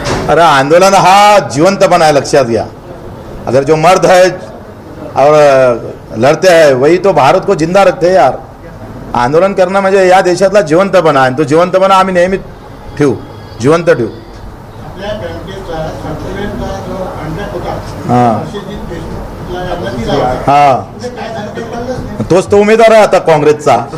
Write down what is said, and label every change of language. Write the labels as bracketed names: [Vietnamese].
[Marathi] अरे आंदोलन हा जिवंतपणा है, लक्षात घ्या. [Hindi] अगर जो मर्द है और लड़ते हैं वही तो भारत को जिंदा रखते हैं यार. [Marathi] आंदोलन करणं म्हणजे या देशातला जिवंतपणा आहे, तो जिवंतपणा आम्ही नेहमी ठेवू, जिवंत ठेवू. हा तोच तो उमेदवार आहे आता काँग्रेसचा.